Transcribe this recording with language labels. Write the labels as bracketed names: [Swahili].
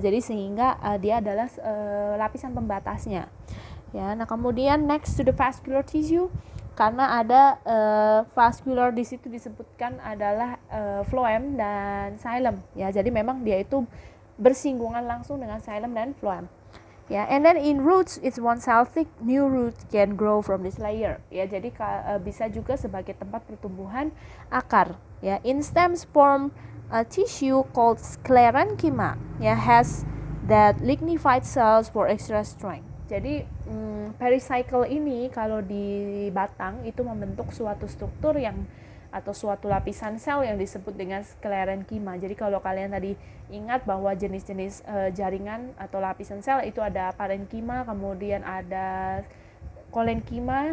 [Indonesian] Jadi sehingga dia adalah lapisan pembatasnya. Ya, nah kemudian [English] next to the vascular tissue, [Indonesian] karena ada vascular di situ disebutkan adalah phloem dan xylem ya. Jadi memang dia itu bersinggungan langsung dengan xylem dan phloem. [English] Ya, and then in roots it's one cell thick, new root can grow from this layer. [Indonesian] Ya, jadi bisa juga sebagai tempat pertumbuhan akar. [English] Ya, in stems form a tissue called sclerenchyma. Ya, has that lignified cells for extra strength. [Indonesian] Jadi pericycle ini kalau di batang itu membentuk suatu struktur yang atau suatu lapisan sel yang disebut dengan sclerenchyma. Jadi kalau kalian tadi ingat bahwa jenis-jenis jaringan atau lapisan sel itu ada parenchyma, kemudian ada Kolenkima.